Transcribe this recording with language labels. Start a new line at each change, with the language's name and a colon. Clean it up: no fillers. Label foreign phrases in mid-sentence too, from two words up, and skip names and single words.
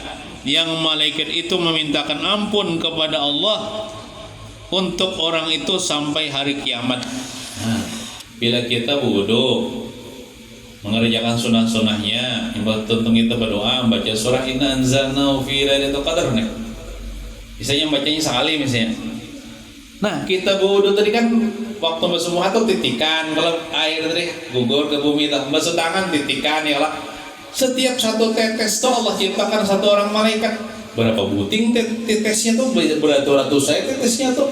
Banjar: Yang malaikat itu memintakan ampun kepada Allah untuk orang itu sampai hari kiamat. Nah, bila kita wudu mengerjakan sunnah-sunnahnya, tentu kita berdoa membaca surah
Arabic: إنا أنزلناه في ليلة القدر
Banjar: nih. Misalnya bacanya sekali misalnya. Nah, kita wudu tadi kan waktu basuh muka tuh titikan, kalau air tadi gugur ke bumi, basuh tangan titikan ya lah. Setiap 1 tetes tuh Allah ciptakan 1 orang malaikat. Berapa buting tetesnya tuh, beratus-ratus saya tetesnya tuh.